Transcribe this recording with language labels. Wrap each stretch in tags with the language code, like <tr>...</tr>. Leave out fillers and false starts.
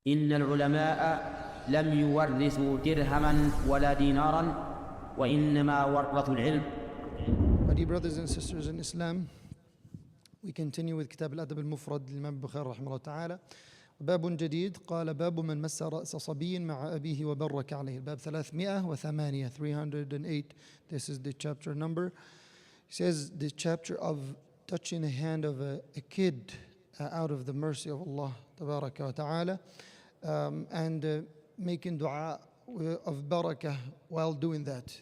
<ar>إن العلماء لم يورثوا درهما ولا دينارا وإنما ورثوا العلم.</ar> <en>My dear brothers and sisters in Islam, we continue with</en> <ar>كتاب الأدب المفرد للإمام البخاري رحمه الله تعالى. باب جديد قال باب من مس رأس صبي مع أبيه وبرك عليه. الباب 308 308.</ar> <en>This is the chapter number. He says the chapter of touching the hand of a kid out of the mercy of Allah tabaraka wa ta'ala, and making dua of barakah while doing that.</en>